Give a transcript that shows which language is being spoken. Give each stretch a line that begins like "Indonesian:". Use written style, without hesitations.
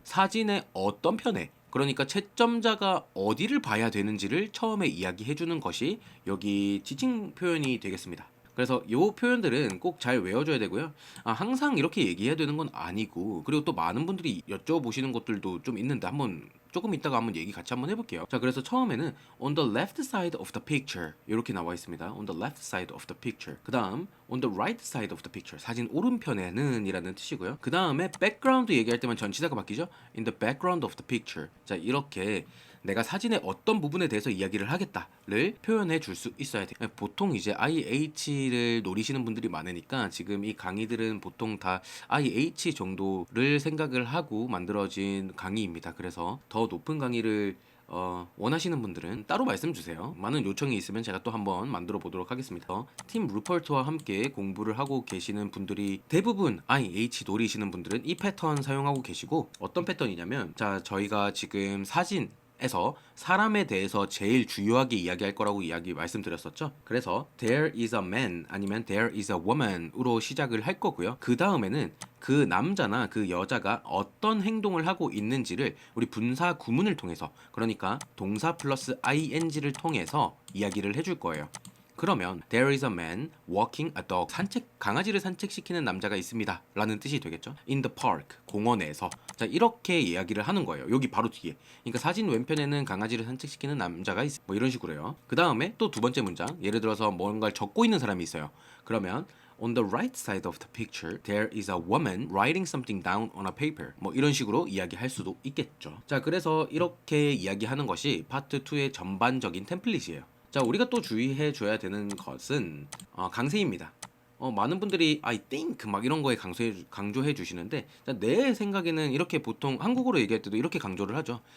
Korean: 사진의 어떤 편에, 그러니까 채점자가 어디를 봐야 되는지를 처음에 이야기해주는 것이 여기 지칭 표현이 되겠습니다. 그래서 요 표현들은 꼭 잘 외워줘야 되고요. 항상 이렇게 얘기해야 되는 건 아니고, 그리고 또 많은 분들이 여쭤보시는 것들도 좀 있는데 한번 조금 이따가 한번 얘기 같이 한번 해볼게요. 자, 그래서 처음에는
English: on the left side of the picture
Korean: 이렇게 나와 있습니다.
English: on the left side of the picture. 그 다음 on the right side of the picture,
Korean: 사진 오른편에는 이라는 뜻이고요. 그 다음에 background 얘기할 때만 전치사가 바뀌죠.
English: in the background of the picture.
Korean: 자, 이렇게 내가 사진의 어떤 부분에 대해서 이야기를 하겠다를 표현해 줄 수 있어야 돼요. 보통 이제 IH를 노리시는 분들이 많으니까 지금 이 강의들은 보통 다 IH 정도를 생각을 하고 만들어진 강의입니다. 그래서 더 높은 강의를 원하시는 분들은 따로 말씀 주세요. 많은 요청이 있으면 제가 또 한번 만들어 보도록 하겠습니다. 팀 루퍼트와 함께 공부를 하고 계시는 분들이 대부분 IH 노리시는 분들은 이 패턴 사용하고 계시고, 어떤 패턴이냐면, 자, 저희가 지금 사진에서 사람에 대해서 제일 주요하게 이야기할 거라고 말씀드렸었죠.
English: 그래서 there is a man
Korean: 아니면
English: there is a woman으로
Korean: 시작을 할 거고요. 그 다음에는 그 남자나 그 여자가 어떤 행동을 하고 있는지를 우리 분사 구문을 통해서, 그러니까 동사 플러스 ing를 통해서 이야기를 해줄 거예요. 그러면
English: there is a man walking a dog,
Korean: 강아지를 산책시키는 남자가 있습니다 라는 뜻이 되겠죠.
English: in the park,
Korean: 공원에서. 자, 이렇게 이야기를 하는 거예요. 여기 바로 뒤에. 그러니까 사진 왼편에는 강아지를 산책시키는 남자가 있어, 뭐 이런 식으로요. 그 다음에 또 두 번째 문장, 예를 들어서 뭔가를 적고 있는 사람이 있어요. 그러면
English: on the right side of the picture, there is a woman writing something down on a paper.
Korean: 뭐 이런 식으로 이야기할 수도 있겠죠. 자, 그래서 이렇게 이야기하는 것이 파트 2의 전반적인 템플릿이에요. 자, 우리가 또 주의해 줘야 되는 것은 강세입니다. 많은 분들이 I think 막 이런 거에 강조해 주시는데, 자, 내 생각에는 이렇게 보통 한국어로 얘기할 때도 이렇게 강조를 하죠.